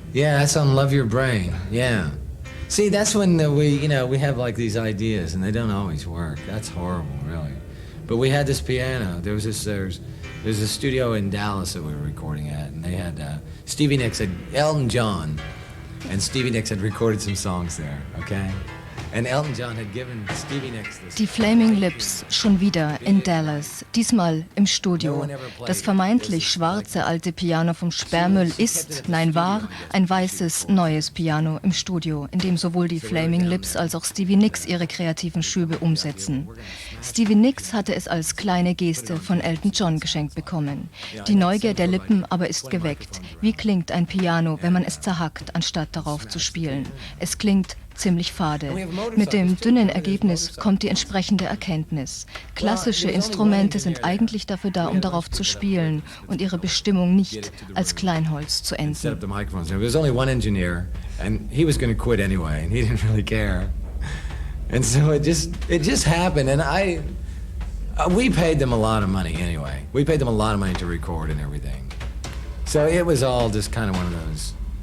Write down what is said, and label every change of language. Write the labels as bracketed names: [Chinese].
[English] Yeah, that's on Love Your Brain. Yeah. See, that's when we have like these ideas and they don't always work. That's horrible, really. But we had this piano. There's a studio in Dallas that we were recording at, and they had Stevie Nicks had Elton John, and Stevie Nicks had recorded some songs there, okay? And Elton John had given Stevie Nicks this. [German] Die Flaming Lips, schon wieder in Dallas, diesmal im Studio. Das vermeintlich schwarze alte Piano vom Sperrmüll ist, nein war, ein weißes, neues Piano im Studio, in dem sowohl die Flaming Lips als auch Stevie Nicks ihre kreativen Schübe umsetzen. Stevie Nicks hatte es als kleine Geste von Elton John geschenkt bekommen. Die Neugier der Lippen aber ist geweckt. Wie klingt ein Piano, wenn man es zerhackt, anstatt darauf zu spielen? Es klingt ziemlich fade. Mit dem dünnen Ergebnis kommt die entsprechende Erkenntnis. Klassische Instrumente sind eigentlich dafür da, um darauf zu spielen und ihre Bestimmung nicht als Kleinholz zu enden. [English] Set up the microphones. There was only one engineer, and he was going to quit anyway, and he didn't really care. And so it just happened, and we paid them a lot of money anyway. We paid them a lot of money to record and everything. So it was all just kind of one of those.